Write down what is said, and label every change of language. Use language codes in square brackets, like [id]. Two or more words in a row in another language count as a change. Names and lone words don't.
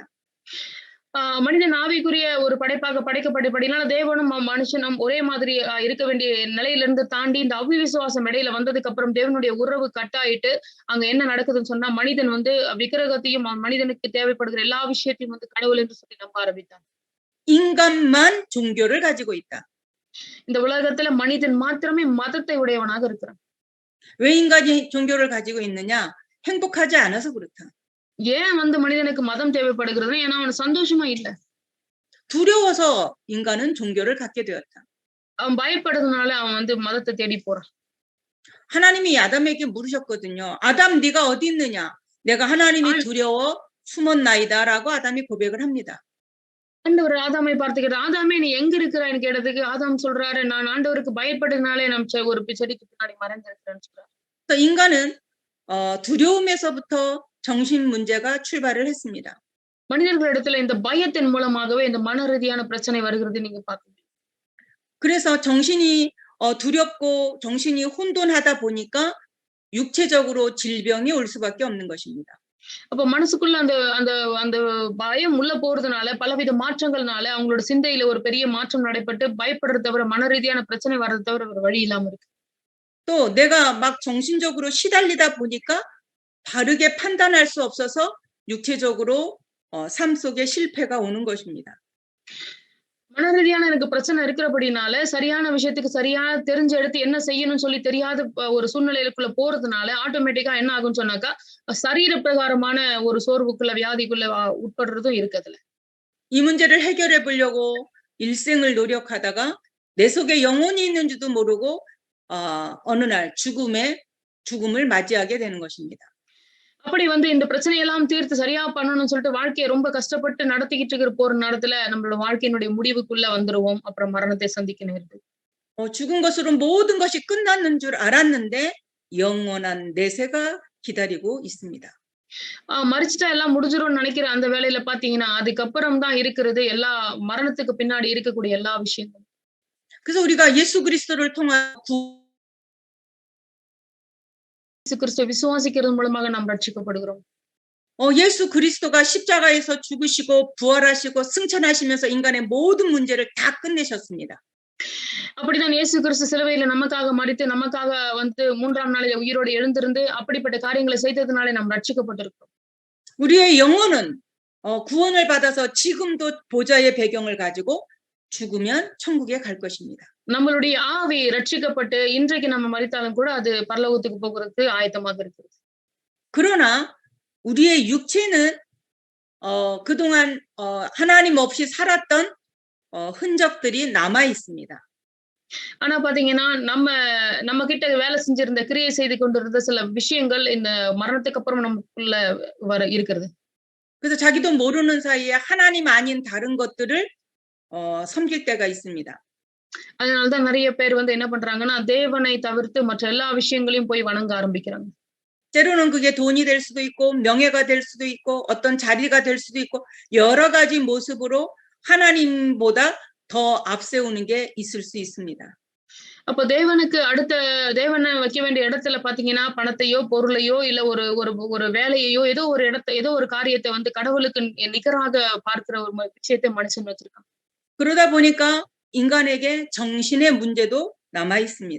[ta] மனிதன் ஆவிக்குரிய ஒரு படைப்பாக படைக்கப்பட்டபடினால தேவனும் மனுஷனும் ஒரே மாதிரி இருக்க வேண்டிய நிலையிலிருந்து தாண்டி இந்த அவிவிசுவாசம் இடையில வந்ததுக்கு அப்புறம் தேவனுடைய உறவு கட்டாயிட்டு அங்க என்ன நடக்குதுன்னு சொன்னா மனிதன் வந்து விக்கிரகத்தையும் மனிதனுக்கு தேவைப்படுகிற எல்லா விஷயத்தையும் வந்து கடவுள் என்று சொல்லி நம்ப ஆரம்பித்தான். [ko] 인간만 종교를 가지고 있다. [ta] இந்த உலகத்துல மனிதன் மாத்திரமே மதத்தை உடையவனாக இருக்கிறான். [ko] 왜 인간이 종교를 가지고 있느냐? 행복하지 않아서 그렇다. [ta] ஏன் வந்து மனிதனுக்கு மதம் தேவைப்படுகிறது? ஏன்னா அவன் சந்தோஷமா இல்ல. [ko] 두려워서 인간은 종교를 갖게 되었다. [ta] அவன் பயப்படுறதுனால அவன் வந்து மதத்தை தேடி போறான். [ko] 하나님이 아담에게 물으셨거든요. 아담 네가 어디 있느냐? 내가 하나님이 두려워 숨었나이다라고 아담이 고백을 합니다. [ta] ஆண்டவர் ஆதாமை பார்த்துக்கிறார். ஆதாமே நீ எங்க இருக்கிறான்னு கேட்டதுக்கு ஆதாம் சொல்றாரு நான் ஆண்டவருக்கு பயப்படுறதுனாலே நம்ம ஒரு செடிக்கு பின்னாடி மறைந்திருக்கிறேன்னு சொல்றாரு. [ko] 인간은 두려움에서부터 정신 문제가 출발을 했습니다. [ta] மனிதர்களிடத்துல இந்த பயத்தின் மூலமாகவே இந்த மன ரீதியான பிரச்சனை வருகிறது நீங்க பாக்குறீங்க. [ko] 그래서 정신이 두렵고 정신이 혼돈하다 보니까 육체적으로 질병이 올 수밖에 없는 것입니다. [ta] அப்ப மனசுக்குள்ள அந்த அந்த அந்த பயம் உள்ள போறதுனால பலவித மாற்றங்கள்னால அவங்களோட சிந்தையில ஒரு பெரிய மாற்றம் நடைபெற்று பயப்படுறது தவிர மன ரீதியான பிரச்சனை வர்றது தவிர ஒரு வழி இல்லாம இருக்கு. [ko] 또 내가 막 정신적으로 시달리다 보니까 바르게 판단할 수 없어서 육체적으로 삶 속에 실패가 오는 것입니다. [ta] மன ரீதியான எனக்கு பிரச்சனை இருக்கிறபடினால சரியான விஷயத்துக்கு சரியான தெரிஞ்ச எடுத்து என்ன செய்யணும்னு சொல்லி தெரியாத ஒரு சூழ்நிலைக்குள்ள போறதுனால ஆட்டோமேட்டிக்கா என்ன ஆகும்னு சொன்னாக்கா சரீர பிரகாரமான ஒரு சோர்வுக்குள்ள வியாதிக்குள்ள உட்படுறதும் இருக்கு அதுல. [ko] 이 문제를 해결해 보려고 일생을 노력하다가 내 속에 영혼이 있는지도 모르고 어느 날 죽음을 맞이하게 되는 것입니다. [ta] அப்படி வந்து இந்த பிரச்சனையெல்லாம் தீர்த்து சரியா பண்ணணும்னு சொல்லிட்டு வாழ்க்கையை ரொம்ப கஷ்டப்பட்டு நடத்திக்கிட்டு இருக்கிற போற நேரத்துல நம்மளோட வாழ்க்கையினுடைய முடிவுக்குள்ள வந்துருவோம். அப்புறம் மரணத்தை சந்திக்க நேருது. [ko] 죽은 것으로 모든 것이 끝났는 줄 알았는데 영원한 내세가 기다리고 있습니다. [ta] மறிச்சுட்டா எல்லாம் முடிஞ்சிரும்னு நினைக்கிற அந்த வேலையில பாத்தீங்கன்னா அதுக்கப்புறம் தான் இருக்கிறது எல்லா மரணத்துக்கு பின்னாடி இருக்கக்கூடிய எல்லா விஷயங்களும். [ko] 그래서 우리가 예수 그리스도를 통한 [ta] இயேசு கிறிஸ்துவை விசுவாசிக்கிறது மூலமாக நாம் ரட்சிக்கப்படுகிறோம். [ko] 예수 그리스도가 십자가에서 죽으시고 부활하시고 승천하시면서 인간의 모든 문제를 다 끝내셨습니다. [ta] அப்படிதான் இயேசு கிறிஸ்து சிலுவையில நமக்காக மரித்து நமக்காக வந்து 3ஆம் நாளில் உயிரோடு எழுந்திருந்து அப்படிப்பட்ட காரியங்களை செய்ததனாலே நாம் ரட்சிக்கப்பட்டிருக்கிறோம். [ko] 우리의 영혼은 구원을 받아서 지금도 보좌의 배경을 가지고 죽으면 천국에 갈 것입니다. [ta] நம்மளுடைய ஆவி ரட்சிக்கப்பட்டு இன்றைக்கு நம்ம மரித்தாலும் கூட அது பரலோகத்துக்கு போகிறதுக்கு ஆயத்தமாக இருக்கிறது. [ko] 그러나 우리의 육체는 그동안 하나님 없이 살았던 흔적들이 남아 있습니다. [ta] ஆனா பாத்தீங்கன்னா நம்ம கிட்ட வேலை செஞ்சிருந்த கிரியை செய்து கொண்டிருந்த சில விஷயங்கள் இந்த மரணத்துக்கு அப்புறம் நமக்குள்ள இருக்கிறது. [ko] 그래서 자기도 모르는 사이에 하나님 아닌 다른 것들을 섬길 때가 있습니다. [ta] அதனாலதான் நிறைய பேர் வந்து என்ன பண்றாங்கன்னா தேவனை தவிர்த்து மற்ற எல்லா விஷயங்களையும் போய் வணங்க ஆரம்பிக்கிறாங்க. [ko] 때로는 그게 돈이 될 수도 있고 명예가 될 수도 있고 어떤 자리가 될 수도 있고 여러 가지 모습으로 하나님보다 더 앞세우는 게 있을 수 있습니다. [ta] அப்ப தேவனை வைக்க வேண்டிய இடத்துல பாத்தீங்கன்னா பணத்தையோ பொருளையோ இல்ல ஒரு வேலையையோ ஏதோ ஒரு காரியத்தை வந்து கடவுளுக்கு நிகராக பார்க்கிற ஒரு விஷயத்தை மனுஷன் வச்சிருக்கான். [ko] 그러다 보니까 인간에게 정신의 문제도 남아 있습니다.